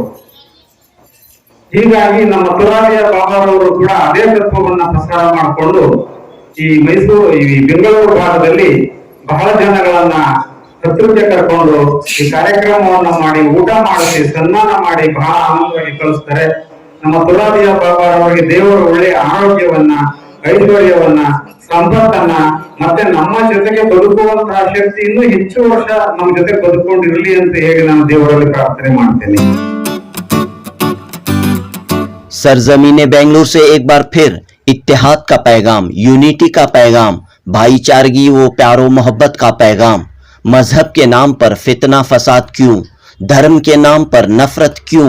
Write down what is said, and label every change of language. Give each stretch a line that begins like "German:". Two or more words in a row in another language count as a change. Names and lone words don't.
Kannada: ಹೀಗಾಗಿ ನಮ್ಮ ತುರಾಬಿಯ ಬಾಬಾರವರು ಕೂಡ ಅದೇ ತತ್ವವನ್ನ ಪ್ರಸಾರ ಮಾಡಿಕೊಂಡು ಈ ಬೆಂಗಳೂರು ಭಾಗದಲ್ಲಿ ಬಹಳ ಜನಗಳನ್ನ ಹತ್ತಿರಕ್ಕೆ ಕರ್ಕೊಂಡು ಈ ಕಾರ್ಯಕ್ರಮವನ್ನ ಮಾಡಿ ಊಟ ಮಾಡಿಸಿ ಸನ್ಮಾನ ಮಾಡಿ ಬಹಳ ಆನಂದವಾಗಿ ಕಳಿಸ್ತಾರೆ. ನಮ್ಮ ತುರಾಬಿಯ ಬಾಬಾರವರಿಗೆ ದೇವರು ಒಳ್ಳೆಯ ಆರೋಗ್ಯವನ್ನ, ಐಶ್ವರ್ಯವನ್ನ, ಸಂಪತ್ತನ್ನ ಮತ್ತೆ ನಮ್ಮ ಜೊತೆಗೆ ಬದುಕುವಂತಹ ಶಕ್ತಿ ಇನ್ನೂ ಹೆಚ್ಚು ವರ್ಷ ನಮ್ಮ ಜೊತೆ ಬದುಕೊಂಡಿರಲಿ ಅಂತ ಹೇಳಿ ನಾನು ದೇವರಲ್ಲಿ ಪ್ರಾರ್ಥನೆ ಮಾಡ್ತೇನೆ.
Hindi: सरजमीन बेंगलुरु से एक बार फिर इत्तेहाद का पैगाम, यूनिटी का पैगाम, भाईचारगी व प्यारो मोहब्बत का पैगाम। मजहब के नाम पर फितना फसाद क्यों, धर्म के नाम पर नफरत क्यों?